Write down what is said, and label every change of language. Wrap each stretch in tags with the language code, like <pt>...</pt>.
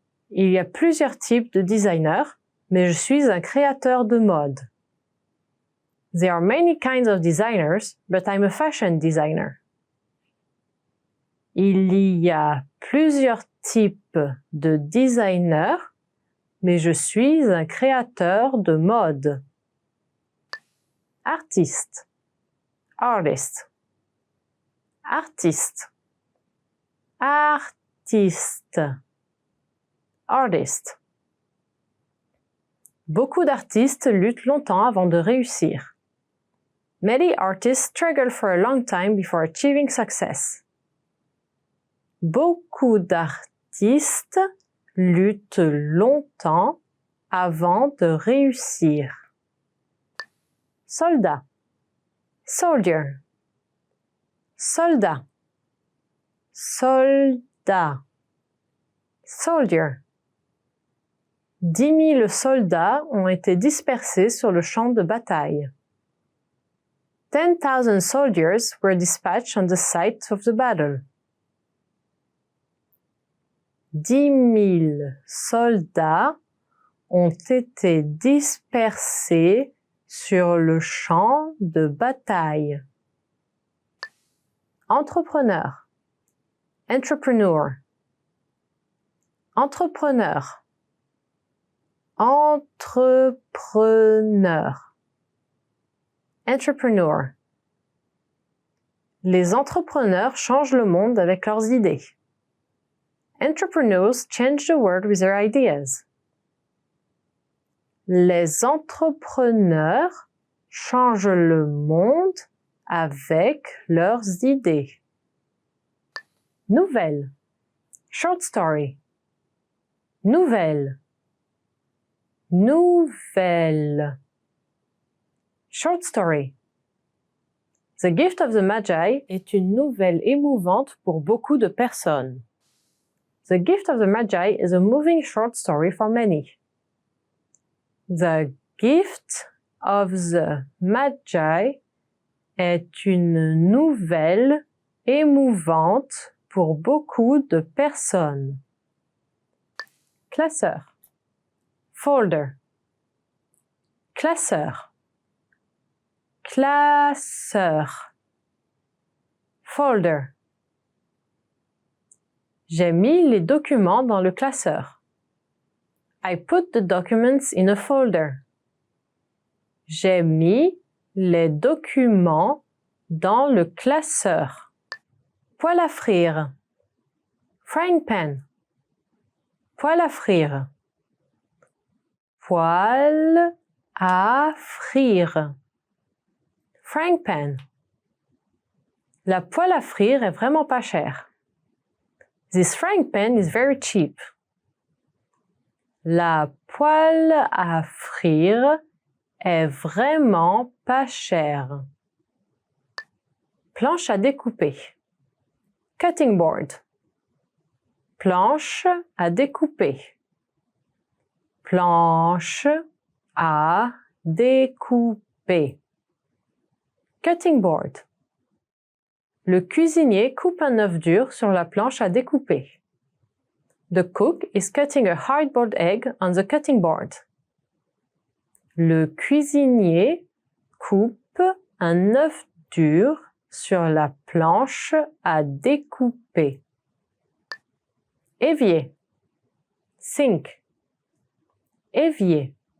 <fr>Il y a plusieurs types de designers, mais je suis un créateur de mode.</fr> <en>There are many kinds of designers, but I'm a fashion designer.</en> <fr>Il y a plusieurs types de designers, mais je suis un créateur de mode. Artiste.</fr> <en>Artist.</en> <fr>Artiste. Artiste.</fr> <en>Artist.</en> <fr>Beaucoup d'artistes luttent longtemps avant de réussir.</fr> <en>Many artists struggle for a long time before achieving success.</en> <fr>Beaucoup d'artistes luttent longtemps avant de réussir. Soldat.</fr> <en>Soldier.</en> <fr>Soldat. Soldat.</fr> <en>Soldier.</en> <fr>10 000 soldats ont été dispersés sur le champ de bataille.</fr> <en>10,000 soldiers were dispatched on the site of the battle.</en> <fr>10 000 soldats ont été dispersés sur le champ de bataille. Entrepreneur. Entrepreneur. Entrepreneur. Entrepreneur. Entrepreneur. Les entrepreneurs changent le monde avec leurs idées.</fr> <en>Entrepreneurs change the world with their ideas.</en> <fr>Les entrepreneurs changent le monde avec leurs idées. Nouvelle.</fr> <en>Short story.</en> <fr>Nouvelle. Nouvelle.</fr> <en>Short story.</en> <fr>The Gift of the Magi est une nouvelle émouvante pour beaucoup de personnes.</fr> <en>The Gift of the Magi is a moving short story for many.</en> <fr>The Gift of the Magi est une nouvelle émouvante pour beaucoup de personnes. Classeur.</fr> <en>Folder.</en> <fr>Classeur. Classeur.</fr> <en>Folder.</en> <fr>J'ai mis les documents dans le classeur.</fr> <en>I put the documents in a folder.</en> <fr>J'ai mis les documents dans le classeur. Poêle à frire.</fr> <en>Frying pan.</en> <fr>Poêle à frire. Poêle à frire.</fr> <en>Frying pan.</en> <fr>La poêle à frire est vraiment pas chère.</fr> <en>This frying pan is very cheap.</en> <fr>La poêle à frire est vraiment pas chère. Planche à découper.</fr> <en>Cutting board.</en> <fr>Planche à découper. Planche à découper.</fr> <en>Cutting board.</en> <fr>Le cuisinier coupe un œuf dur sur la planche à découper.</fr> <en>The cook is cutting a hard-boiled egg on the cutting board.</en> <fr>Le cuisinier coupe un œuf dur sur la planche à découper. Évier.</fr> <en>Sink.</en> <fr>Évier.</fr>